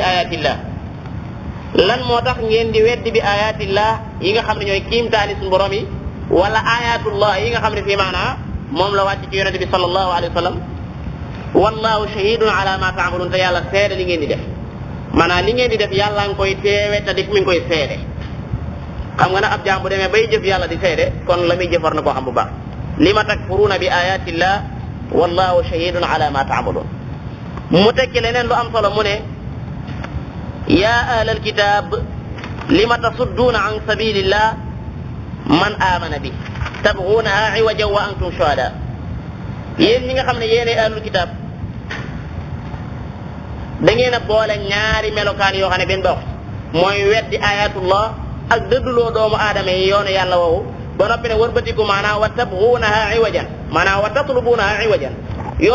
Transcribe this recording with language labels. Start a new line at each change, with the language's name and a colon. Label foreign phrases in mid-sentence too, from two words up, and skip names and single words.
Wolof: ayatillah lan moo tax ngeen di weddi
Arabic: بآيات الله
Wolof: yi nga xam ne ñooy kiimtaani suñu borom yi wala ayatullah yi nga xam ne fii maanaa moom la wàcc ci yonente bi
Arabic: صلى الله عليه وسلم والله شهيد على ما تعملون
Wolof: te yàlla seede li ngeen di def maanaam li ngeen di def yàlla nga koy teewe te mi ngi koy seede xam nga nag ab jaam bu demee bay jëf yàlla di seede kon la muy jëf war na koo xam bu baax
Arabic: لم تكفرون بآيات الله والله شهيد على ما تعملون
Wolof: mu tekki leneen lu am solo mu ne
Arabic: يا أهل الكتاب لم تصدون عن سبيل الله من آمن به تبغونها عوجا وأنتم شهداء
Wolof: yéen ñi nga xam ne yéenay
Arabic: أهل الكتاب
Wolof: da ngeen a boole ñaari melokaan yoo xam ne benn dox mooy weddi ayatullah ak dëdduloo doomu aadama yi yoonu yàlla woowu ba noppi ne wërbatiku maanaam
Arabic: وتبغونها عوجا
Wolof: maanaam
Arabic: وتطلبونها عوجا
Wolof: yoon